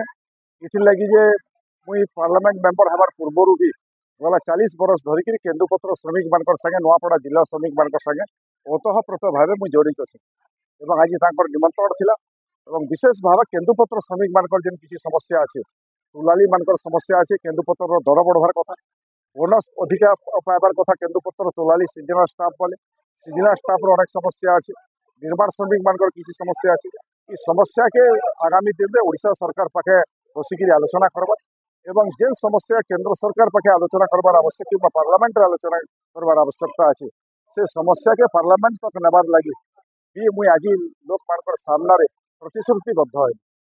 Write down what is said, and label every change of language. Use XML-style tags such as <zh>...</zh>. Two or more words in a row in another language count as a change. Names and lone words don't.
<spv>ଏଥିର୍ଲାଗି ଯେ ମୁଇଁ ପାର୍ଲାମେଣ୍ଟ ମେମ୍ବର ହେବାର ପୂର୍ବରୁ ବି ଗଲା 40 ବର୍ଷ ଧରିକିରି କେନ୍ଦୁପତ୍ର ଶ୍ରମିକ ମାନଙ୍କର ସାଙ୍ଗେ ନୂଆପଡ଼ା ଜିଲ୍ଲା ଶ୍ରମିକ ମାନଙ୍କର ସାଙ୍ଗେ ଓତଃପ୍ରୋତ ଭାବେ ମୁଇଁ ଜଡ଼ିତ ଅଛି ଏବଂ ଆଜି ତାଙ୍କର ନିମନ୍ତ୍ରଣ ଥିଲା ଏବଂ ବିଶେଷ ଭାବେ କେନ୍ଦୁପତ୍ର ଶ୍ରମିକ ମାନଙ୍କର ଯେନ୍ କିଛି ସମସ୍ୟା ଅଛି, ତୁଲାଲି ମାନଙ୍କର ସମସ୍ୟା ଅଛି, କେନ୍ଦୁପତ୍ରର ଦର ବଢ଼ବାର କଥା, ବୋନସ ଅଧିକା ପାଇବାର କଥା, କେନ୍ଦୁପତ୍ର ତୋଲାଲି</spv> <en>seasonal staff</en> <spv>ବୋଲେ</spv> <en>seasonal staff's</en> <spv>ଅନେକ ସମସ୍ୟା ଅଛି, ନିର୍ମାଣ ଶ୍ରମିକ ମାନଙ୍କର କିଛି ସମସ୍ୟା ଅଛି। ଏ ସମସ୍ୟାକେ ଆଗାମୀ ଦିନରେ ଓଡ଼ିଶା ସରକାର ପାଖେ ବସିକିରି ଆଲୋଚନା କରବା ଏବଂ ଯେନ୍ ସମସ୍ୟା କେନ୍ଦ୍ର ସରକାର ପାଖେ ଆଲୋଚନା କରବାର ଆବଶ୍ୟକ କିମ୍ବା ପାର୍ଲାମେଣ୍ଟରେ ଆଲୋଚନା କରବାର ଆବଶ୍ୟକତା ଆଛେ, ସେ ସମସ୍ୟାକେ ପାର୍ଲାମେଣ୍ଟ ପାଖେ ନେବାର ଲାଗି ବି ମୁଇଁ ଆଜି ଲୋକମାନଙ୍କର ସାମ୍ନାରେ ପ୍ରତିଶ୍ରୁତିବଦ୍ଧ ହେବି।</spv>